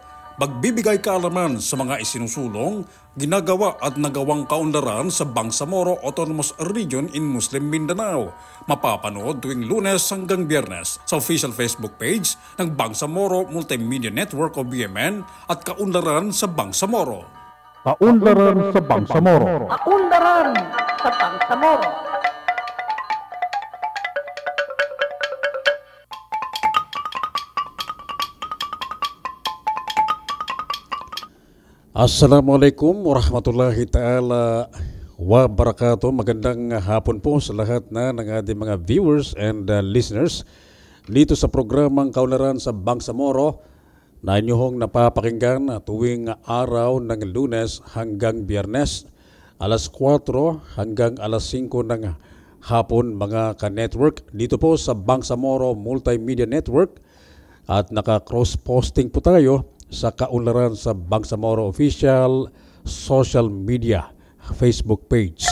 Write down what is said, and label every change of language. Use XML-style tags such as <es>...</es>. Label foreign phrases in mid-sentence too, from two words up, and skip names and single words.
<tl>Magbibigay kaalaman sa mga isinusulong, ginagawa at nagawang kaunlaran sa Bangsamoro Autonomous Region in Muslim Mindanao. Mapapanood tuwing Lunes hanggang Biyernes sa</tl> <en>official Facebook page</en> <tl>ng Bangsamoro Multimedia Network o BMN at Kaunlaran sa Bangsamoro. Kaunlaran sa Bangsamoro. Kaunlaran sa Bangsamoro.</tl> <ar>السلام عليكم ورحمة الله تعالى وبركاته.</ar> <tl>Magandang hapon po sa lahat ng ating mga</tl> <en>viewers and listeners</en> <tl>dito sa programang Kaunlaran sa Bangsamoro na inyong napapakinggan tuwing araw ng Lunes hanggang Biyernes, alas 4 hanggang alas 5 ng hapon mga ka-network dito po sa Bangsamoro Multimedia Network, at naka-cross-posting po tayo sa Kaunlaran sa Bangsamoro</tl> <en>Official Social Media Facebook page.</en>